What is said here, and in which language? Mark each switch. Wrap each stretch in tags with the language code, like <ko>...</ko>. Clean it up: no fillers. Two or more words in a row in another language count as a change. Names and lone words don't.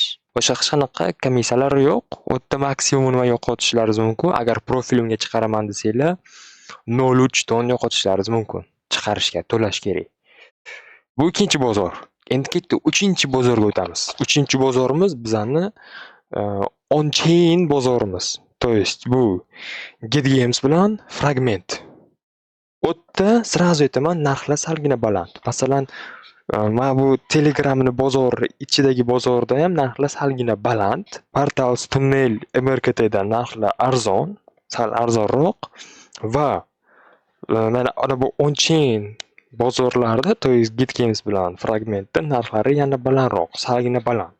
<uz>Boshqa hech qanaqa komissiyalar yo'q. U yerda maksimumni yo'qotishlaringiz mumkin. Agar profilimga chiqaraman desanglar, 0,3 ton yo'qotishlaringiz mumkin. Chiqarishga to'lash kerak. Bu ikkinchi bozor. Endi ketdik, uchinchi bozorga o'tamiz. Uchinchi bozorimiz bizani on-chain bozorimiz.</uz> <ru>то есть</ru> <uz>bu GetGames bilan Fragment. U yerda sразу aytaman, narxlar salgina baland. Masalan, mana bu Telegramni bozori ichidagi bozorda ham narxlar salgina baland. Portals, Tunnel, MRKTdan narxlar arzon, sal arzonroq va mana ana bu on-chain bozorlarda,</uz> <ru>то есть</ru> <uz>GetGames bilan Fragmentda narxlari yana balandroq, salgina baland.</uz>